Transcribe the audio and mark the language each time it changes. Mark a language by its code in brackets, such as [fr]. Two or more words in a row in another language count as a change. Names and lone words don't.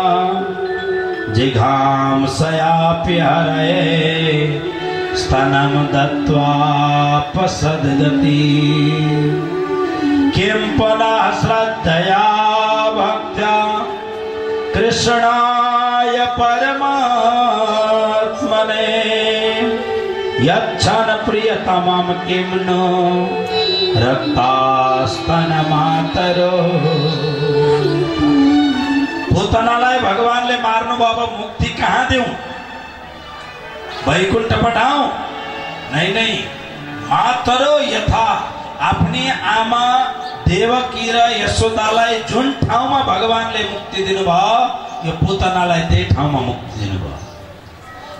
[sa] जिघांसयापि हरये स्तनं दत्त्वापसद्गति किं पुनः श्रद्धया भक्त्या कृष्णाय परमात्मने यच्छन प्रियतमं किं नो रक्तास्तनमातरो। [ne] पुतनालाई भगवानले मार्नु भयो, अब मुक्ति कहाँ देऊ? वैकुण्ठ पठाऊ? नहीं। [sa] मातरो यथा [ne] आफ्नी आमा देवकी र यशोदालाई जुन ठाउँमा भगवानले मुक्ति दिनुभयो, यो पुतनालाई त्यही ठाउँमा मुक्ति दिनुभयो।